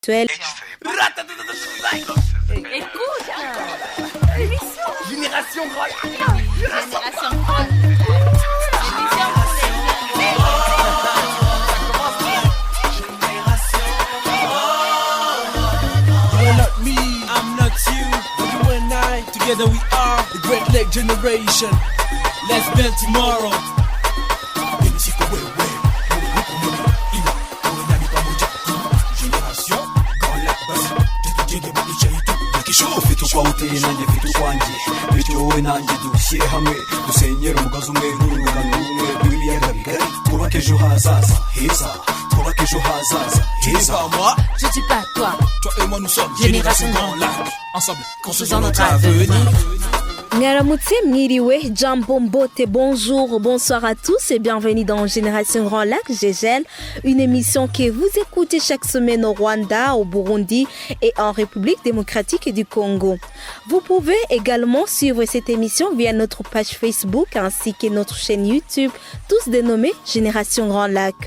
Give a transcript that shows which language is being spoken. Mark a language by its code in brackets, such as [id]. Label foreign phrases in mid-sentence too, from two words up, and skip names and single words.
[fr] Écoute, l'émission Génération Grand Lac. Génération Grand Lac. L'émission pour les [en] You are not me, I'm not you. You and I, together we are the Great Lake Generation. Let's build tomorrow. [rw] Kwa uteye nanjye mfite ukwanjye bityo wowe nanjye dushyire hamwe dusenyere umugozi umwe n'urungano rumwe rw'ibiyaga bigari twubake ejo hazaza heza twubake ejo hazaza heza. [fr] Je dis pas toi. Toi et moi nous sommes Génération Grand Lac. Ensemble, construisons notre avenir. [rw] Mwaramutse mwiriwe, [fr] Jambo Mbote, bonjour, bonsoir à tous et bienvenue dans Génération Grand Lac, Gégel, une émission que vous écoutez chaque semaine au Rwanda, au Burundi et en République démocratique du Congo. Vous pouvez également suivre cette émission via notre page Facebook ainsi que notre chaîne YouTube, tous dénommés Génération Grand Lac.